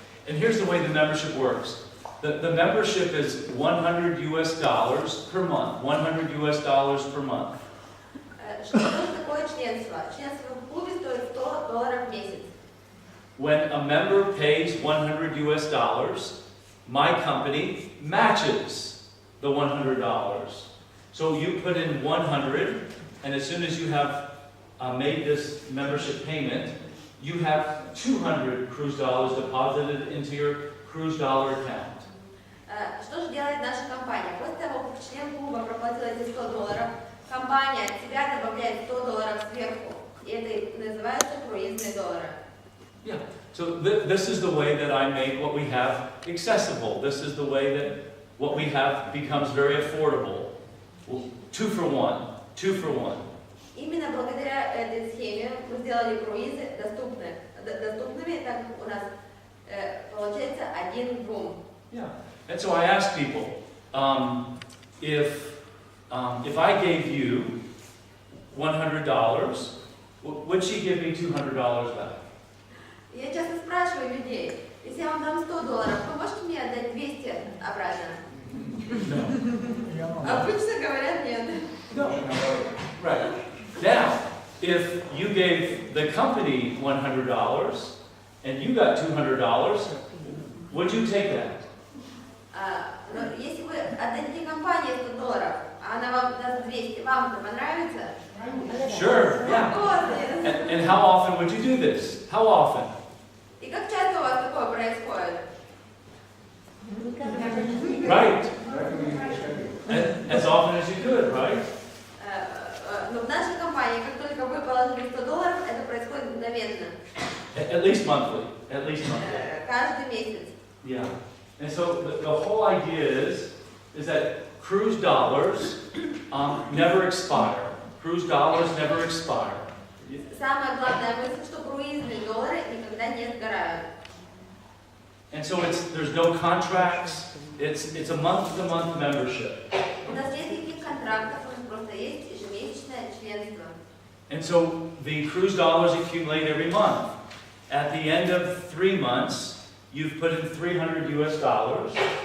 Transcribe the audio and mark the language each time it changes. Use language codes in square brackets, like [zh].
[en] And here's the way the membership works. The membership is $100 per month. $100 per month. [ru] Что такое членство? Членство в клубе стоит $100 в месяц. [en] When a member pays $100, my company matches the $100. So you put in 100, and as soon as you have made this membership payment, you have 200 cruise dollars deposited into your cruise dollar account. [ru] Что же делает наша компания? После того, как член клуба проплатил эти $100, компания от себя добавляет $100 сверху. И это называется круизные доллары. [en] Yeah. So this is the way that I make what we have accessible. This is the way that what we have becomes very affordable. Well, 2 for 1. 2 for 1. [ru] Именно благодаря этой схеме мы сделали круизы доступными, так как у нас получается 1 к 2. [en] Yeah. And so I asked people, if I gave you $100, would she give me $200 back? [ru] Я часто спрашиваю людей, если я вам дам $100, вы можете мне отдать 200 обратно? [en] No. [ru] Обычно говорят нет. [en] No. Right. Now, if you gave the company $100 and you got $200, would you take that? [ru] Но если вы отдадите компании $100, а она вам даст 200, вам это понравится? [en] Sure. Yeah. And how often would you do this? How often? [ru] И как часто у вас такое происходит? [en] Right. As often as you could, right? [ru] Но в нашей компании, как только вы положили $100, это происходит мгновенно. [en] At least monthly. At least monthly. [ru] Каждый месяц. [en] Yeah. And so the whole idea is that cruise dollars never expire. Cruise dollars never expire. [ru] Самая главная мысль, что круизные доллары никогда не сгорают. [en] And so there's no contracts. It's a month-to-month membership. [ru] У нас нет никаких контрактов, у нас просто есть ежемесячное членство. [en] And so the cruise dollars accumulate every month. At the end of 3 months, you've put in $300.